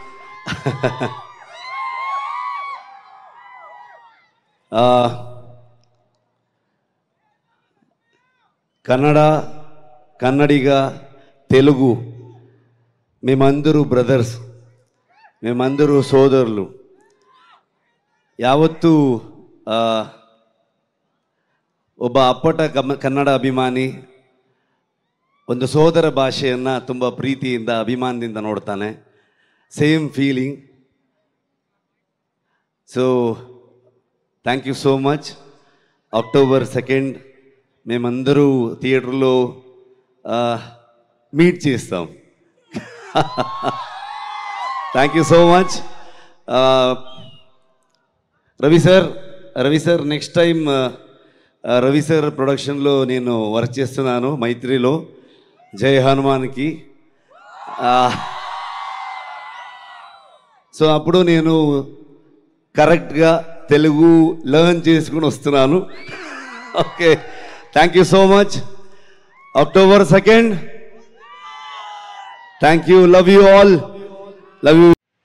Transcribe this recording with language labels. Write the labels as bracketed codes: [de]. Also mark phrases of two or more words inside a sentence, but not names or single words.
[te] కన్నడిగా తెలుగు మేమందరూ బ్రదర్స్, మేమందరూ సోదరులు. [kn] ಯಾವತ್ತೂ ಒಬ್ಬ ಅಪ್ಪಟ ಕನ್ನಡ ಅಭಿಮಾನಿ ಒಂದು ಸೋದರ ಭಾಷೆಯನ್ನು ತುಂಬ ಪ್ರೀತಿಯಿಂದ ಅಭಿಮಾನದಿಂದ ನೋಡ್ತಾನೆ. [en] same feeling. so thank you so much. [te] October 2nd మేమందరూ థియేటర్లో మీట్ చేస్తాం. [en] thank you so much. [te] రవి సార్ [en] next time [te] రవి సార్ ప్రొడక్షన్లో నేను వర్క్ చేస్తున్నాను మైత్రిలో, జై హనుమాన్కి. సో అప్పుడు నేను కరెక్ట్గా తెలుగు లెర్న్ చేసుకుని వస్తున్నాను. [en] okay, thank you so much. October 2nd. thank you. love you all. love you.